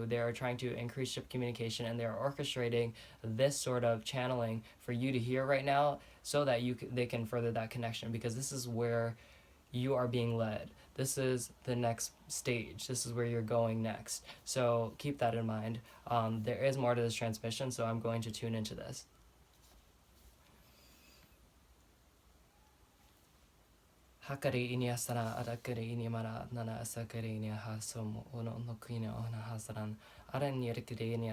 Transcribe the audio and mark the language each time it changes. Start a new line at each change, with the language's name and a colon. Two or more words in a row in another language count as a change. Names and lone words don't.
English: They are trying to increase ship communication, and they are orchestrating this sort of channeling for you to hear right now, so that they can further that connection, because this is where you are being led. This is the next stage. This is where you're going next. So keep that in mind. There is more to this transmission, so I'm going to tune into this. Hakari ini asana adakari ini mana nana asakari ini hasum ono nokina ona hasaran ara ni rekiri ini